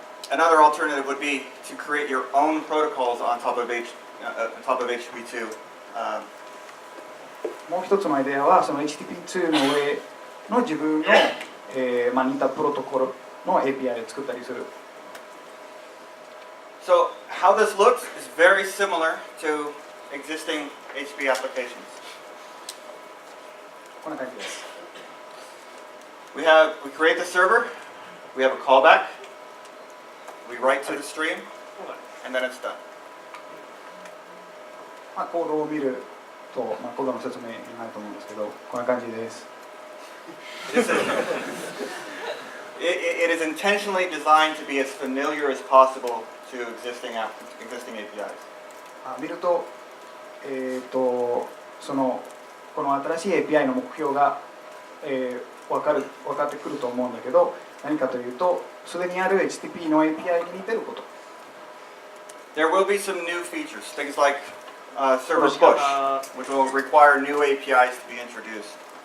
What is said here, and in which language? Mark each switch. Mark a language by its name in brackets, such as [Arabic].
[English] Another alternative would be to create your own protocols on top of HTTP2. [Japanese] もう一つのアイデアはその HTTP2 の上の自分の、似たプロトコルの API を作ったりする。 [English] So how this looks is very similar to existing HTTP applications. [Japanese] こんな感じです。 [English] We create the server, we have a callback, we write to the stream, and then it's done. [Japanese] コードを見ると、コードの説明になると思うんですけど、こんな感じです。 [English] It is intentionally designed to be as familiar as possible to existing APIs. [Japanese] 見ると、この新しい API の目標が、分かってくると思うんだけど、何かというと、すでにある HTTP の API に似てること。 [English] There will be some new features, things like server push, which will require new APIs to be introduced.